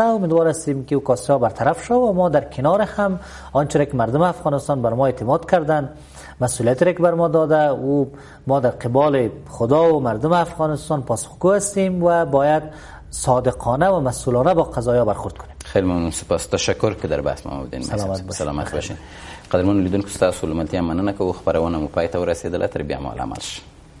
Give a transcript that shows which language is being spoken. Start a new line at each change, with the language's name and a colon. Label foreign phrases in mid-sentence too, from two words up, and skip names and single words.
Persian: امیدوار هستیم که کاسته ها برطرف شد و ما در کنار هم آنچه که مردم افغانستان بر ما اعتماد کردن، مسئولیت را که بر ما داده، او ما در قبال خدا و مردم افغانستان پاسخگو هستیم و باید صادقانه و مسئولانه با قضایا برخورد کنیم. خیلی ممنون. سپاس. تشکر که در بحث ما بودین. سلامت باشین.
Pashto: قدرمن لیدونکو، تاسو لومړی مننه کوم. خبرونه مو پای ته ورسېدله. تر بیا مو عمل شي.